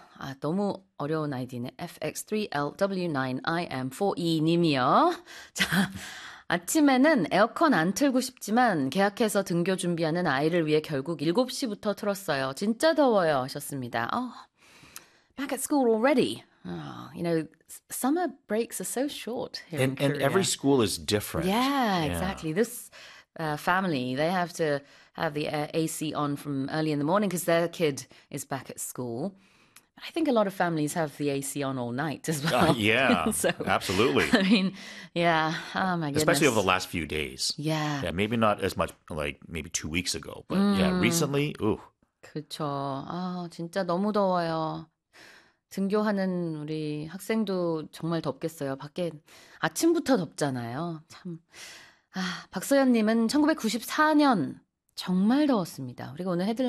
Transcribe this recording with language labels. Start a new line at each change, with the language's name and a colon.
Korean: 아, 너무 어려운 아이디네. FX3LW9IM4E님이요. 자, 아침에는 에어컨 안 틀고 싶지만 계약해서 등교 준비하는 아이를 위해 결국 7시부터 틀었어요. 진짜 더워요 하셨습니다.
English: Oh, back at school already. Oh, you know, summer breaks are so short here in Korea. And every school is different. Yeah, exactly. Yeah. This family, they have to have the AC on from early in the morning because their kid is back at school. I think a lot of families have the AC on all night as well. Yeah, so, absolutely. I mean, yeah. Oh, my goodness. Especially over the last few days. Yeah. Yeah, maybe not as much, like, maybe 2 weeks ago. But, yeah, recently, ooh.
Korean: 그쵸. 아, 진짜 너무 더워요. 등교하는 우리 학생도 정말 덥겠어요. 밖에 아침부터 덥잖아요. 참. 아, 박서연님은 1994년 정말 더웠습니다. 그리고 오늘 헤드라인